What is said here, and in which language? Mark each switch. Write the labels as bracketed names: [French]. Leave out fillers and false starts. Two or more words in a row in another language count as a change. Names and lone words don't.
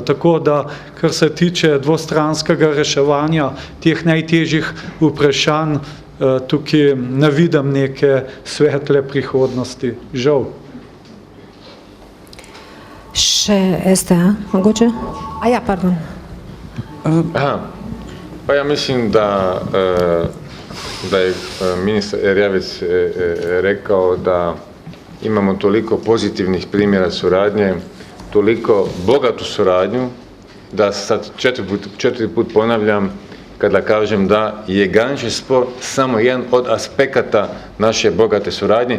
[Slovenian] Tako da, kar se tiče dvostranskega reševanja teh najtežjih vprašanj, tukaj ne vidim neke svetle prihodnosti. Žal. Še STA, mogoče? [Croatian] Pa ja mislim da da je ministar Erjavec rekao da imamo toliko pozitivnih primjera suradnje, toliko bogatu suradnju, da sad četiri put ponavljam kada kažem da je granični spor samo jedan od aspekata naše bogate suradnje.